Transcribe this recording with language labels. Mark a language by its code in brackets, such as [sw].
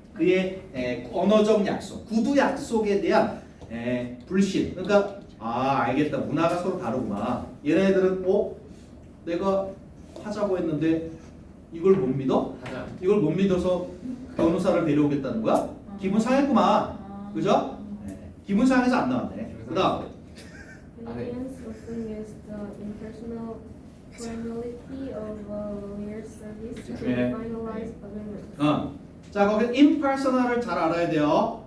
[ko] 그의 언어적 약속, 구두 약속에 대한 불신. 그러니까 알겠다. 문화가 서로 다르구나. 얘네들은 내가 하자고 했는데 이걸 못 믿어? 하자. 이걸 못 믿어서 변호사를 데려오겠다는 거야? 기분 상했구만. 그죠? 기분 상해서 안 나왔네. 그다음 [en] Aliens often use the impersonal formality of a lawyer's service to [ko] 네. [en] finalize agreements. [ko] 자, 거기 impersonal을 잘 알아야 돼요.